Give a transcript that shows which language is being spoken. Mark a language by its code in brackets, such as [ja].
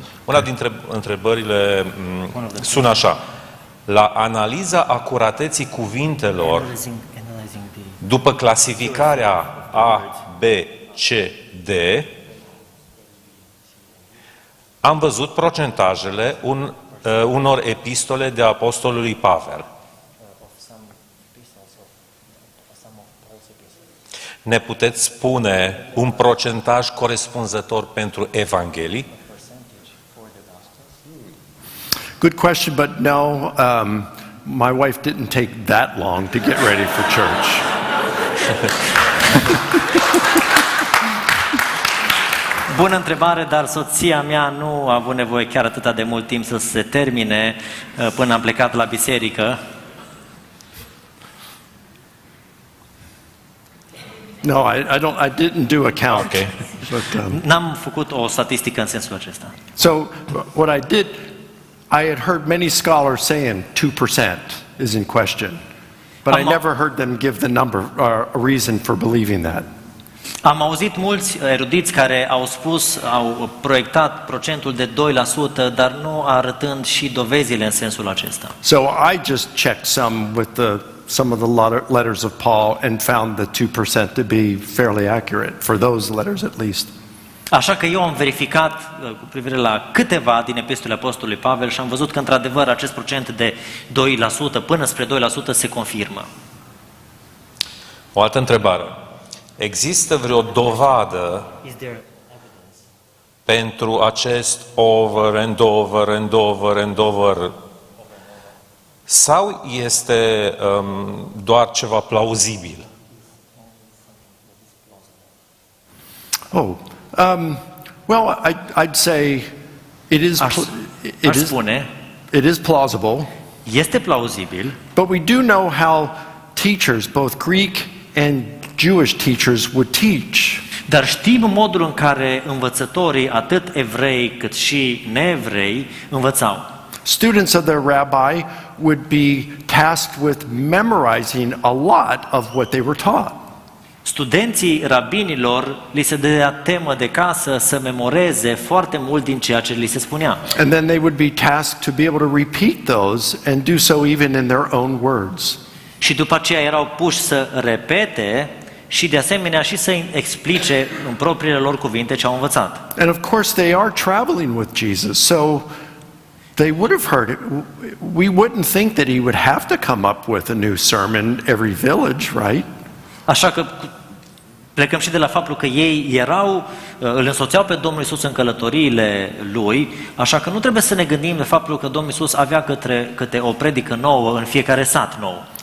[ro] Una dintre întrebările sună așa. La analiza acurateții cuvintelor, după clasificarea A, B, C, D, am văzut procentajele unor epistole de apostolului Pavel. Ne puteți spune un procentaj corespunzător pentru Evanghelii? [en] Good question, but no, my wife didn't take that long to get ready for church. [ro] Bună întrebare, dar soția mea nu a avut nevoie chiar atât de mult timp să se termine până am plecat la biserică. [en] No, I didn't do a count. Okay. But, [ro] N-am făcut o statistică în sensul acesta. [en] so what I did, I had heard many scholars saying 2% is in question, but I never heard them give the number or a reason for believing that. [ro] Am auzit mulți erudiți care au proiectat procentul de 2%, dar nu arătând și dovezile în sensul acesta. [en] So I just checked some of the letters of Paul and found the 2% to be fairly accurate for those letters at least. [ro] Așa că eu am verificat cu privire la câteva din epistolele apostolului Pavel și am văzut că într-adevăr acest procent de 2% până spre 2% se confirmă. O altă întrebare. Există vreo dovadă pentru acest [en] over and over and over [ro] and over? Sau este doar ceva plauzibil? [en] Well, I'd say it is plausible. [ro] Este plauzibil. [en] But we do know how teachers, both Greek and Jewish teachers, would teach. [ro] Dar știm modul în care învățătorii, atât evrei cât și neevrei, învățau. [en] students of their rabbi would be tasked with memorizing a lot of what they were taught. [ro] Studenții rabinilor li se dădea temă de casă să memoreze foarte mult din ceea ce li se spunea. [en] And then they would be tasked to be able to repeat those and do so even in their own words. [ro] Și după aceea erau puși să repete și de asemenea și să explice în propriile lor cuvinte ce au învățat. [en] And of course they are traveling with Jesus, so they would have heard it. We wouldn't think that he would have to come up with a new sermon every village, right? [ro] Așa că plecăm și de la faptul că ei erau, îl însoțeau pe Domnul Iisus în călătoriile lui, așa că nu trebuie să ne gândim de faptul că Domnul Iisus avea câte o predică nouă în fiecare sat nou.